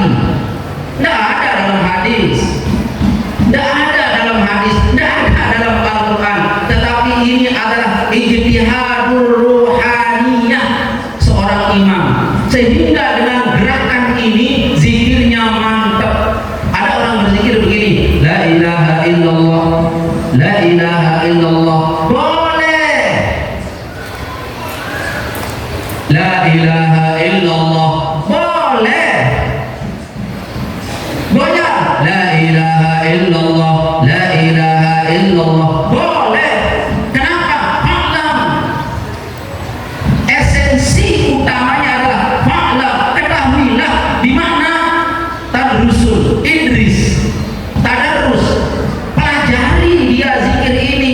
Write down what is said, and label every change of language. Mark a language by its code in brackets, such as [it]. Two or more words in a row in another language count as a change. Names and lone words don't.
[id] Tidak ada dalam hadis, tidak ada dalam hadis, tidak ada dalam Al-Quran. Tetapi ini adalah [ar] اجتهاد الروحانية [id] seorang imam, sehingga dengan gerakan ini zikirnya mantap. Ada orang berzikir begini, [ar] لا إله إلا الله، لا إله إلا الله, boleh. لا إله إلا الله, boleh. [id] Boleh. [ar] لا إله إلا الله، لا إله إلا الله, [id] boleh. Kenapa? Fa'lam. Esensi utamanya adalah fa'lam, ketahuilah. Di mana tadrusul, idris, tadarus, pelajari dia zikir ini.